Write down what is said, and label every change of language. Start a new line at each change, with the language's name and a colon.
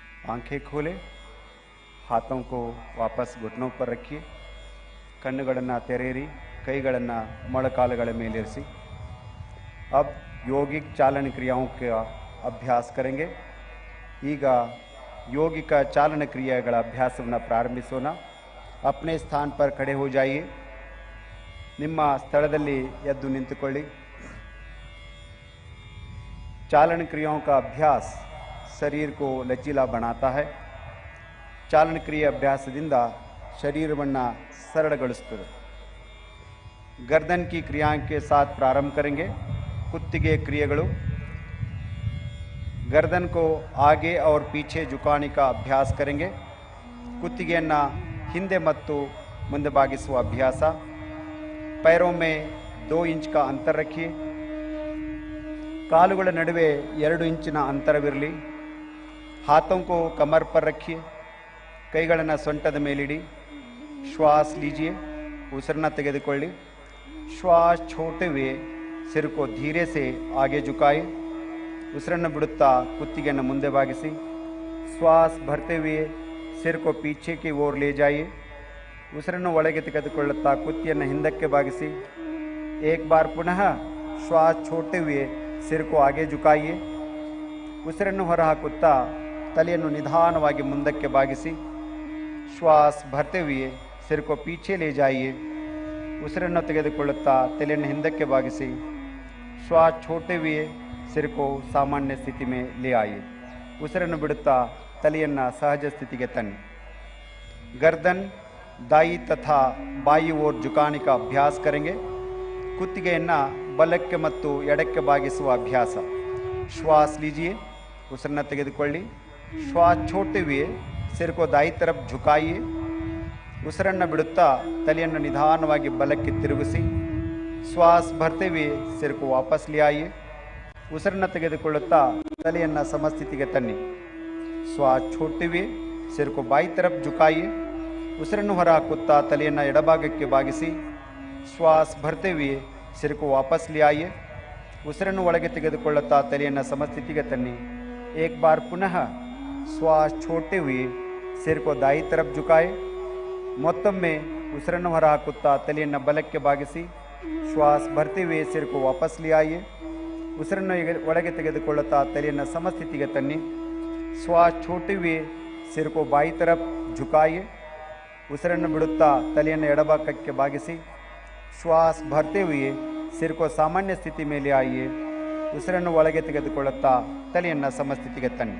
Hindi: आंखें खोले, हाथों को वापस घुटनों पर रखिए।
Kannada: कಣ್ಣುಗಳನ್ನು ತೆರೆಯಿರಿ, ಕೈಗಳನ್ನು ಮೊಣಕಾಲುಗಳ ಮೇಲಿರಿಸಿ।
Hindi: अब योगिक चालन क्रियाओं का अभ्यास करेंगे।
Kannada: ಈಗ योगिक चालन क्रियाಗಳ ಅಭ್ಯಾಸವನ್ನು ಪ್ರಾರಂಭಿಸೋಣ।
Hindi: अपने स्थान पर खड़े हो जाइए।
Kannada: ನಿಮ್ಮ ಸ್ಥಳದಲ್ಲಿ ಎದ್ದು ನಿಂತುಕೊಳ್ಳಿ।
Hindi: चालन क्रियाओं का अभ्यास शरीर को लचीला बनाता है।
Kannada: चालन क्रिया अभ्यासದಿಂದ शरीरವನ್ನು सरलಗೊಳಿಸುತ್ತದೆ।
Hindi: गर्दन की क्रियाओं के साथ प्रारंभ करेंगे।
Kannada: ಕುತ್ತಿಗೆ ಕ್ರಿಯೆಗಳು।
Hindi: गर्दन को आगे और पीछे झुकाने का अभ्यास करेंगे.
Kannada: ಕುತ್ತಿಗೆಯನ್ನು ಹಿಂದೆ ಮತ್ತು ಮುಂದೆ ಬಾಗಿಸುವ ಅಭ್ಯಾಸ.
Hindi: पैरों में 2 इंच का अंतर रखिए.
Kannada: ಕಾಲುಗಳ ನಡುವೆ 2 ಇಂಚಿನ ಅಂತರವಿರಲಿ.
Hindi: हाथों को कमर पर रखिए.
Kannada: ಕೈಗಳನ್ನು ಸೊಂಟದ ಮೇಲಿಡಿ.
Hindi: श्वास लीजिए.
Kannada: ಉಸಿರನ್ನ ತೆಗೆದುಕೊಳ್ಳಿ.
Hindi: श्वास छोड़ते हुए सिर को धीरे से आगे झुकाए.
Kannada: ಉಸಿರನ್ನು ಬಿಡುತ್ತಾ ಕುತ್ತಿಗೆಯನ್ನು ಮುಂದೆ ಬಾಗಿಸಿ.
Hindi: श्वास भरते हुए सिर को पीछे की ओर ले जाइए.
Kannada: ಉಸಿರನ್ನು ಒಳಗೆ ತೆಗೆದುಕೊಳ್ಳುತ್ತಾ ಕುತ್ತಿಗೆಯನ್ನು ಹಿಂದಕ್ಕೆ ಬಾಗಿಸಿ.
Hindi: एक बार पुनः श्वास छोड़ते हुए सिर को आगे झुकाइए.
Kannada: ಉಸಿರನ್ನು ಹೊರಹಾಕುತ್ತಾ ತಲೆಯನ್ನು ನಿಧಾನವಾಗಿ ಮುಂದಕ್ಕೆ ಬಾಗಿಸಿ.
Hindi: श्वास भरते हुए सिर को पीछे ले जाइए.
Kannada: ಉಸಿರನ್ನು ತೆಗೆದುಕೊಳ್ಳುತ್ತಾ ತಲೆಯನ್ನು ಹಿಂದಕ್ಕೆ ಬಾಗಿಸಿ.
Hindi: श्वास छोड़ते हुए सिर को सामान्य स्थिति में ले आइए.
Kannada: ಉಸಿರನ್ನು ಬಿಡುತ್ತಾ ತಲೆಯನ್ನು ಸಹಜ ಸ್ಥಿತಿಗೆ ತನ್ನಿ.
Hindi: गर्दन दाई तथा बाई ओर झुकाने का अभ्यास करेंगे.
Kannada: ಕುತ್ತಿಗೆಯನ್ನು ಬಲಕ್ಕೆ ಮತ್ತು ಎಡಕ್ಕೆ ಬಾಗಿಸುವ ಅಭ್ಯಾಸ.
Hindi: श्वास लीजिए.
Kannada: ಉಸಿರನ್ನು ತೆಗೆದುಕೊಳ್ಳಿ.
Hindi: श्वास छोड़ते हुए सिर को दाई तरफ झुकाइए.
Kannada: ಉಸಿರನ್ನು ಬಿಡುತ್ತಾ ತಲೆಯನ್ನು ನಿಧಾನವಾಗಿ ಬಲಕ್ಕೆ ತಿರುಗಿಸಿ.
Hindi: श्वास भरते हुए सिर को वापस ले आइए.
Kannada: ಉಸಿರನ್ನು ತೆಗೆದುಕೊಳ್ಳುತ್ತಾ ತಲೆಯನ್ನು ಸಮಸ್ಥಿತಿಗೆ ತನ್ನಿ.
Hindi: श्वास छोड़ते हुए सिर को बाई तरफ झुकाइए.
Kannada: ಉಸಿರನ್ನು ಹೊರಹಾಕುತ್ತಾ ತಲೆಯನ್ನು ಎಡಭಾಗಕ್ಕೆ ಬಾಗಿಸಿ.
Hindi: श्वास भरते हुए सिर को वापस ले आइए.
Kannada: ಉಸಿರನ್ನು ಒಳಗೆ ತೆಗೆದುಕೊಳ್ಳುತ್ತಾ ತಲೆಯನ್ನು ಸಮಸ್ಥಿತಿಗೆ ತನ್ನಿ.
Hindi: एक बार पुनः श्वास छोड़ते हुए सिर को दाई तरफ झुकाए.
Kannada: ಮತ್ತೊಮ್ಮೆ ಉಸಿರನ್ನು ಹೊರಹಾಕುತ್ತಾ ತಲೆಯನ್ನು ಬಲಕ್ಕೆ ಬಾಗಿಸಿ.
Hindi: श्वास भरते हुए सिर को वापस ले आइए.
Kannada: ಉಸಿರನ್ನು ಒಳಗೆ ತೆಗೆದುಕೊಳ್ಳುತ್ತಾ ತಲೆಯನ್ನು ಸಮಸ್ಥಿತಿಗೆ ತನ್ನಿ.
Hindi: श्वास छोड़ते हुए सिर को बाई तरफ झुकाइए.
Kannada: ಉಸಿರನ್ನು ಬಿಡುತ್ತಾ ತಲೆಯನ್ನು ಎಡಭಾಗಕ್ಕೆ ಬಾಗಿಸಿ.
Hindi: श्वास भरते हुए सिर को सामान्य स्थिति में ले आइए.
Kannada: ಉಸಿರನ್ನು ಒಳಗೆ ತೆಗೆದುಕೊಳ್ಳುತ್ತಾ ತಲೆಯನ್ನು ಸಮಸ್ಥಿತಿಗೆ ತನ್ನಿ.